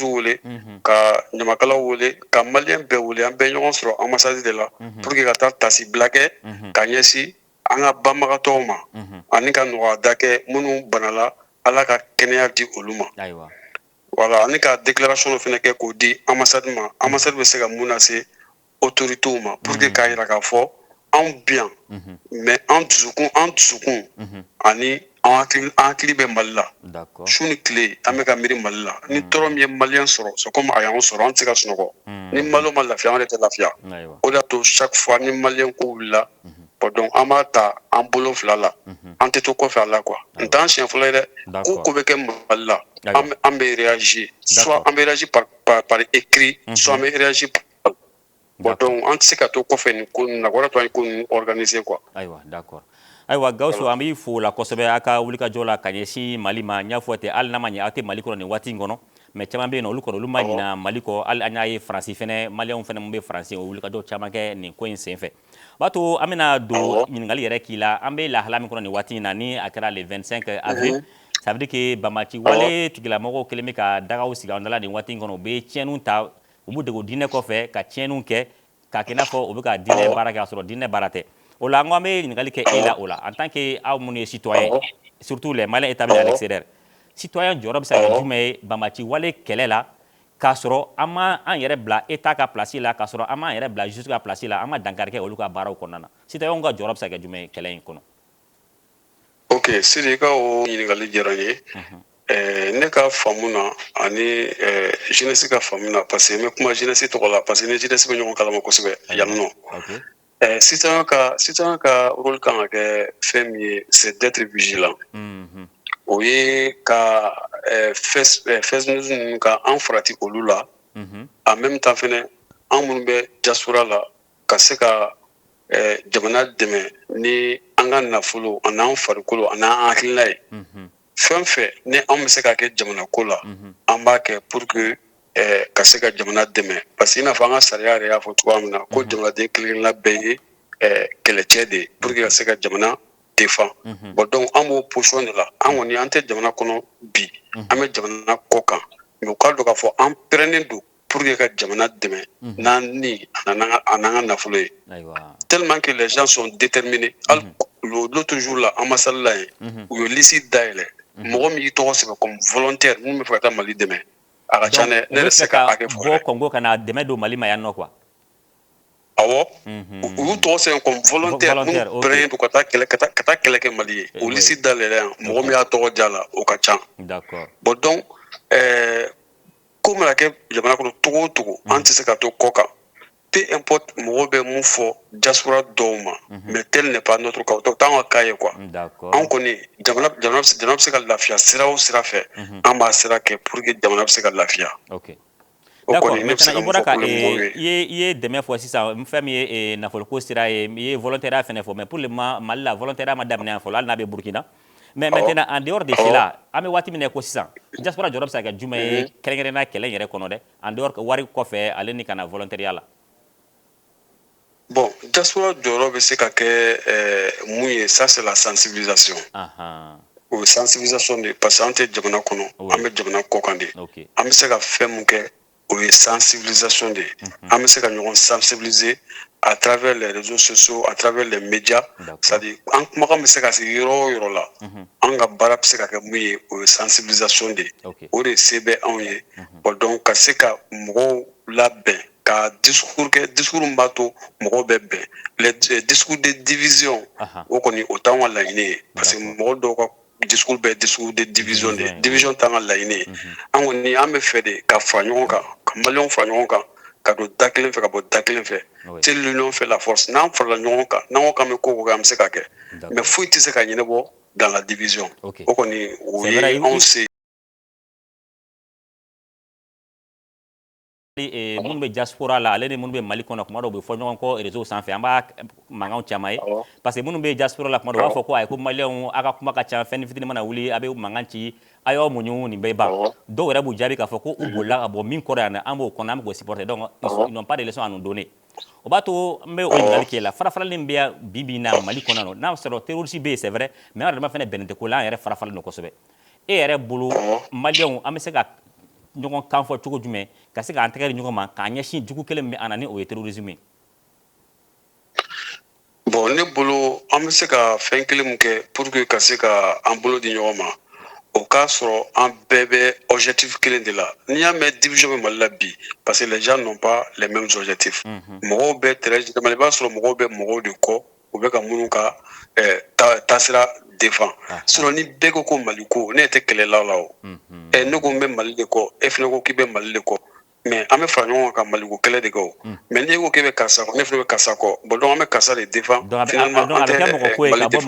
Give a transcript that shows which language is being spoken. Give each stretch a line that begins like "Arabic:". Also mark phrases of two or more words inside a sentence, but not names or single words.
Bambara: wele ka ɲamakalaw wele ka maliyɛn bɛɛ wele an bɛɛ ɲɔgɔn sɔrɔ ambassade de la
French: pour que
Bambara: ka taa tasibila kɛ ka ɲɛsin an ka banbagatɔw ma ani ka nɔgɔyada kɛ minnu banala Ala ka kɛnɛya di olu ma voilà ani ka déclaration dɔ fɛnɛ kɛ k'o di ambassade ma ambassade bɛ se ka mun lase autorités ma
French: pour que
Bambara: k'a yira k'a fɔ anw bi yan mais an dusukun ani an hakili bɛ Mali la su ni tile an bɛ ka miiri Mali la ni tɔɔrɔ min ye maliyɛn sɔrɔ
French: c'est comme
Bambara: a y'anw sɔrɔ an tɛ se ka sunɔgɔ ni maliyɛn ma lafiya an yɛrɛ tɛ lafiya o de y'a to
French: chaque fois
Bambara: ni maliyɛn ko wulila
French: bon donc
Bambara: an b'a ta an bolo fila la an tɛ to kɔfɛ a la quoi n t'an siɲɛ fɔlɔ ye dɛ ko ko bɛ kɛ Mali la an bɛ
French: réagir soit
Bambara: an bɛ
French: réagir par écrit soit
Bambara: an bɛ
French: réagir par bon donc
Bambara: an tɛ se ka to kɔfɛ nin ko ninnu na o de y'a to an ye ko ninnu
French: organiser quoi.
Bambara: Ayiwa d'accord ayiwa Gawusu an b'i fo o la kosɛbɛ a ka wulikajɔ la ka ɲɛsin Mali ma n y'a fɔ ten hali n'a ma ɲɛ aw tɛ Mali kɔnɔ nin waati in kɔnɔ mais caman bɛ yen nɔ olu kɔni olu ma ɲina Mali kɔ hali an y'a ye Faransi fɛnɛ maliyɛnw fɛnɛ mun bɛ Faransi o wulikajɔ caman kɛ nin ko in senfɛ o b'a to an bɛna don ɲininkali yɛrɛ k'i la an bɛ lahala min kɔnɔ nin waati in na ni a kɛra
French: le 25 avril ça veut dire
Bambara: que banbaci wale tigilamɔgɔw kɛlen bɛ ka dagaw sigi an dala nin waati in kɔnɔ u bɛ tiɲɛniw ta u b'u dege diinɛ kɔfɛ ka tiɲɛniw kɛ k'a kɛ i n'a fɔ u bɛ ka diinɛ baara kɛ k'a sɔrɔ diinɛ baara tɛ o la an ko an bɛ ɲininkali kɛ e la o la
French: en tant que
Bambara: aw minnu ye
French: citoyen surtout les Maliens établis à l'extérieur citoyen
Bambara: jɔyɔrɔ bɛ se ka kɛ jumɛn ye banbaci wale kɛlɛ la k'a sɔrɔ an ma an yɛrɛ bila État ka place la k'a sɔrɔ an m'an yɛrɛ bila justice ka place la an ma dankari kɛ olu ka baaraw kɔnɔna na citoyenw ka jɔyɔrɔ bɛ se ka kɛ jumɛn ye kɛlɛ in kɔnɔ. ok Sidi i ka o ɲininkali diyara n ye ne ka faamu na ani jeunesse ka faamu na
French: parce que
Bambara: n bɛ kuma jeunesse tɔgɔ la
French: parce que
Bambara: ni jeunesse bɛ ɲɔgɔn kalama kosɛbɛ yan nɔ citoyen ka rôle kan ka kɛ fɛn min ye
French: c'est d'être vigilant
Bambara: o ye ka fɛn ninnu ka an farati olu la
French: en même temps
Bambara: fɛnɛ an minnu bɛ diaspora la ka se ka jamana dɛmɛ ni an ka nafolo ani an farikolo ani an hakilina ye fɛn fɛn ni an bɛ se ka kɛ jamana ko la an b'a kɛ
French: pour que
Bambara: ka se ka jamana dɛmɛ
French: parce que
Bambara: i n'a fɔ an ka sariya yɛrɛ y'a fɔ cogoya min na ko jamanaden kelen-kelenna bɛɛ ye kɛlɛcɛ de ye
French: pour que
Bambara: ka se ka jamana
French: défend bon donc
Bambara: an b'o position de la an kɔni an tɛ jamana kɔnɔ bi an bɛ jamana kɔ kan mais u k'a dɔn k'a fɔ an pɛrɛnnen don
French: pour que
Bambara: ka jamana dɛmɛ n'an ni a n'an ka nafolo ye
French: tellement que les gens sont déterminés l'autre jour là
Bambara: an ma sali la yen u ye liste dayɛlɛ mɔgɔ min y'i tɔgɔ sɛbɛn
French: comme volontaire
Bambara: mun bɛ fɛ ka taa Mali dɛmɛ a ka ca dɛ ne yɛrɛ se ka hakɛ fɔ bɔ Congo ka na dɛmɛ don Mali ma yan nɔ quoi awɔ u y'u tɔgɔ sɛbɛn
French: comme volontaire
Bambara: minnu pɛrɛnnen don ka taa kɛlɛ kɛ Mali ye o liste dayɛlɛ yan mɔgɔ min y'a tɔgɔ diya la o ka ca
French: bon donc
Bambara: ko mana kɛ jamana kɔnɔ togo o togo an tɛ se ka to kɔ kan
French: peu importe
Bambara: mɔgɔ bɛ mun fɔ diaspora dɔw ma
French: mais tel n'est pas notre cas
Bambara: o t'an ka cas ye quoi an kɔni jamana bɛ se ka lafiya sira o sira fɛ an b'a sira kɛ
French: pour que
Bambara: jamana bɛ se ka lafiya
French: d'accord maintenant
Bambara: i bɔra ka i ye dɛmɛ fɔ sisan fɛn min ye nafoloko sira ye i ye volontariat fɛnɛ fɔ
French: mais pour le moment
Bambara: Mali la volontariat ma daminɛ yan fɔlɔ hali n'a bɛ Burkina
French: mais maintenant en dehors de cela
Bambara: an bɛ waati min na ko sisan diaspora jɔyɔrɔ bɛ se ka kɛ jumɛn ye kɛrɛnkɛrɛnnenya kɛlɛ yɛrɛ kɔnɔ dɛ
French: en dehors
Bambara: wari kɔfɛ ale ni ka na volontariat la bon diaspora jɔyɔrɔ bɛ se ka kɛ mun ye
French: ça c'est la sensibilisation
Bambara: o ye sensibilisation de
French: parce que
Bambara: an tɛ jamana kɔnɔ an bɛ jamana kɔ kan de an bɛ se ka fɛn mun kɛ o ye sensibilisation de ye an bɛ se ka ɲɔgɔn
French: sensibiliser à travers les réseaux sociaux à travers les médias c'est-à-dire
Bambara: an kumakan bɛ se ka se yɔrɔ o yɔrɔ la an ka baara bɛ se ka kɛ mun ye o ye sensibilisation de ye o de se bɛ anw ye
French: bon donc
Bambara: ka se ka mɔgɔw labɛn ka discours kɛ discours min b'a to mɔgɔw bɛ bɛn
French: les discours de division
Bambara: o kɔni o t'anw ka laɲini ye
French: parce que
Bambara: mɔgɔ dɔw ka discours bɛɛ
French: discours de division de division
Bambara: t'an ka laɲini ye an kɔni an bɛ fɛ de ka fara ɲɔgɔn kan ka maliyɛnw fara ɲɔgɔn kan ka don da kelen fɛ ka bɔ da kelen fɛ
French: c'est l'union fait la force
Bambara: n'an farala ɲɔgɔn kan n'an ko k'an bɛ ko o ko kɛ an bɛ se ka kɛ mais foyi tɛ se ka ɲɛnabɔ
French: dans la division
Bambara: o kɔni o ye anw se minnu bɛ diaspora la ale ni minnu bɛ Mali kɔnɔ kuma dɔw bɛ fɔ ɲɔgɔn kɔ réseau sanfɛ an b'a mankanw caman ye parce que minnu bɛ diaspora la kuma dɔw u b'a fɔ ko ayi ko maliyɛnw a ka kuma ka ca fɛn fitinin mana wuli a bɛ mankan ci a y'aw muɲu nin bɛɛ ban dɔw yɛrɛ b'u jaabi k'a fɔ ko u bolila ka bɔ min kɔrɔ yan an b'o kɔnɔ an bɛ k'o supporter
French: donc ils n'ont pas de leçon à nous donner
Bambara: o b'a to n bɛ o ɲininkali k'e la farafarali min bɛ bi bi in na Mali kɔnɔ yan n'a sɔrɔ terroriste bɛ yen
French: c'est vrai mais
Bambara: an yɛrɛ fana bɛnnen tɛ ko la an yɛrɛ farafalen don kosɛbɛ e yɛrɛ bolo maliyɛnw an bɛ se ka ɲɔgɔn kan fɔ cogo jumɛn ka se k'an tɛgɛ di ɲɔgɔn ma k'a ɲɛsin jugu kelen min bɛ an na ni o ye terrorisme ye bon ne bolo an bɛ se ka fɛn kelen min kɛ
French: pour que
Bambara: ka se ka an bolo di ɲɔgɔn ma o k'a sɔrɔ an bɛɛ bɛ objectif kelen de la n'i y'a mɛn division bɛ Mali la bi
French: parce que les gens n'ont pas les mêmes objectifs
Bambara: mɔgɔw bɛ terrain i b'a sɔrɔ mɔgɔw bɛ mɔgɔw de kɔ u bɛ ka minnu ka taasira
French: défend sinon
Bambara: ni bɛɛ ko ko Mali ko ne tɛ kɛlɛla la o ne ko n bɛ Mali de kɔ e fana ko k'i bɛ Mali de kɔ mais an bɛ fara ɲɔgɔn kan ka Maliko kɛlɛ de kɛ o mais n'i ko k'e bɛ karisa kɔ ne fana bɛ karisa kɔ
French: bon donc
Bambara: an bɛ karisa de
French: défend finalement
Bambara: an tɛ Mali défend